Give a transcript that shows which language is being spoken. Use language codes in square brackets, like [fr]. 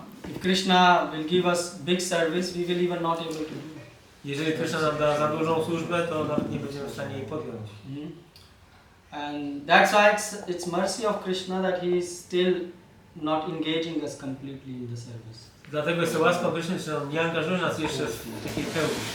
[en] If Krishna will give us big service, we will even not able to do it. [pl] Jeżeli Krishna nam da za dużą służbę, to nawet nie będziemy w stanie jej podjąć. [en] And that's why it's mercy of Krishna that he is still not engaging us completely in the service. [pl] Dlatego jest to łaską Krishny, że on nie angażuje nas jeszcze w takiej pełni.